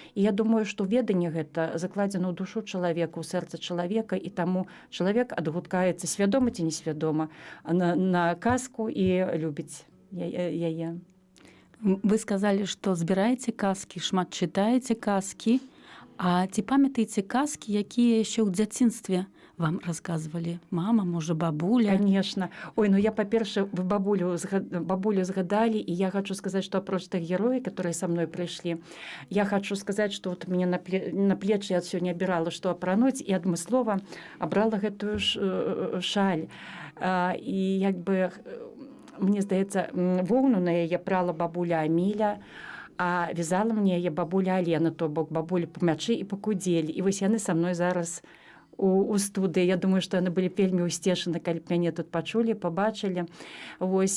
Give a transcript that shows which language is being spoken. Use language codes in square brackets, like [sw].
[be] І я думаю, што веданне гэта закладзена ў душу чалавека, ў сэрца чалавека, і таму чалавек адгукаецца свядома ці несвядома на казку і любіць яе. Вы сказалі, што збіраеце казкі, шмат чытаеце казкі, а ці памятаеце казкі, якія яшчэ ў дзяцінстве вам расказвалі? Мама, можа, бабуля? [ru] Конечно. Ой, ну я, по-перше, вы бабулю згадали, и я хочу сказать, что апроч тых героев, которые со мной пришли, я хочу сказать, что вот мне на плечи я сегодня обирала, что апрануть, и [be] адмыслова абрала гэтую шаль. И як бы, мне здаецца, воўну на яе прала бабуля Аміля, а вязала мне яе бабуля Алена, то бок бабуля па мячы і па кудзелі. І вось яны са мной зараз у студыі. Я думаю, што яны былі вельмі ўсцешаны, калі б мяне тут пачулі, пабачылі. Вось.